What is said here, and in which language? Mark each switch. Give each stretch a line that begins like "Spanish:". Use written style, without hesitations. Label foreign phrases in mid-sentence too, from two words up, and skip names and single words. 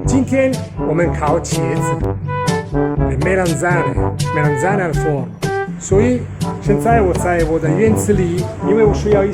Chinese: 天我们烤茄子
Italian: le melanzane al forno。
Chinese: 所以现在我在我的院子里，因为我需要一